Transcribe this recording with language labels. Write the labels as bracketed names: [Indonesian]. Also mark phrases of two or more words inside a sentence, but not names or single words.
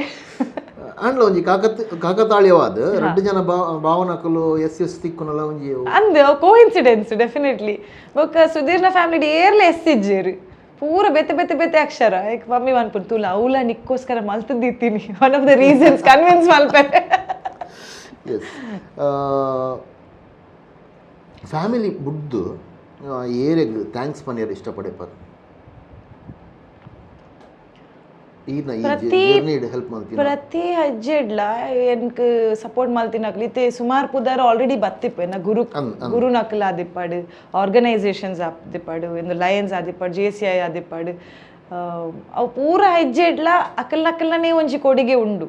[Tulu] ಅಂಡ್ಲ ಒಂಜಿ ಕಾಕತಾಳೀಯವಾದ ರಡ್ಡು ಜನ ಭಾವನಕಲು ಎಸ್ ತಿಕ್ಕುನಲ ಒಂಜಿ [English] and coincidence definitely. [Tulu] ಬೊಕ ಸುಧೀರ್ನ ಫ್ಯಾಮಿಲಿ ಏರ್ಲ ಎಸ್ ಇಜ್ಜೇರು ಪೂರ ಬೆತೆ ಅಕ್ಷರ. ಏಕ್ ಮಮ್ಮಿ ಅನ್ಪುನ್ ತುಲ ಅವಳ ನಿಕ್ಕೋಸ್ಕರ ಮಲ್ತದಿತ್ತೀನಿ, [English] one of the reasons convince ಮಲ್ಪೆ. [Tulu] ಫ್ಯಾಮಿಲಿ ಬುಡ್ದು ಏರೆಗ್ ಥ್ಯಾಂಕ್ಸ್ ಪನ್ಯರ್ ಇಷ್ಟಪಡೆಪಾರ ಪ್ರತಿ ಹೆಜ್ಜೆಡ್ಲ ಎನ್ಕ್ ಸಪೋರ್ಟ್ ಮಲ್ತಿನಕ್ಲಿ ಇತ್ತೆ ಸುಮಾರು ಪುದರ್ ಆಲ್ರೆಡಿ ಬತ್ತಿಪ್ಪು ಎನ್ನ ಗುರು ನಕಲ್ ಆದಿಪ್ಪಾಡು, ಆರ್ಗನೈಸೇಷನ್ಸ್ ಆದಿಪ್ಪಾಡು, ಇಂದು ಲಯನ್ಸ್ ಆದಿಪ್ಪಾಡು, JCI ಆದಿಪ್ಪಾಡು, ಅವು ಪೂರ ಹೆಜ್ಜೆಡ್ಲ ಅಕಲ್ನನೇ ಒಂಜಿ ಕೊಡುಗೆ ಉಂಡು.